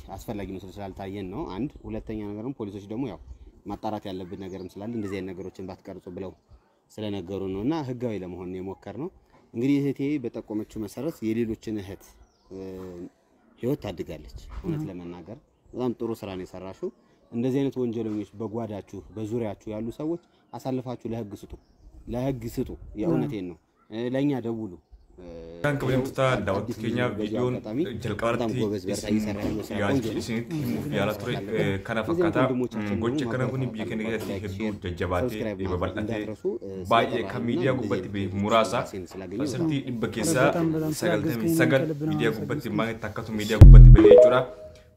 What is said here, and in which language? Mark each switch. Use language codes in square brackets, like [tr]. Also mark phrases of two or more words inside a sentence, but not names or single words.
[am] አስፈላጊ መስሎ ስላልታየን ነው አንድ። ሁለተኛ ነገርም ፖሊሶች ደግሞ ያው ማጣራት ያለብን ነገርም ስላለ እንደዚህ አይነት ነገሮችን ባትቀርጹ ብለው ስለነገሩ ነውና ህጋዊ ለመሆን ነው የሞከርነው። እንግዲህ እህቴ በጠቆመችው መሰረት የሌሎችን እህት ህይወት ታድጋለች። እውነት ለመናገር በጣም ጥሩ ስራ ነው የሰራሽው። እንደዚህ አይነት ወንጀለኞች በጓዳችሁ በዙሪያችሁ ያሉ ሰዎች አሳልፋችሁ ለህግ ስጡ። የእውነቴን ነው። ለኛ ደውሉ። [om] kan kabajamtoota daawwattoota keenya viidiyoon jalqabaatti isinitti himuuf yaala ture kana fakkaata. Gochi kana kun biyya keenya keessatti hedduu jajjabaatee babal'atee baay'ee kan miidiyaa gubbatti beeku muraasa parsantii 100 keessaa 99 miidiyaa gubbatti maalitti akkasuma miidiyaa gubbatti bahee jechuudha.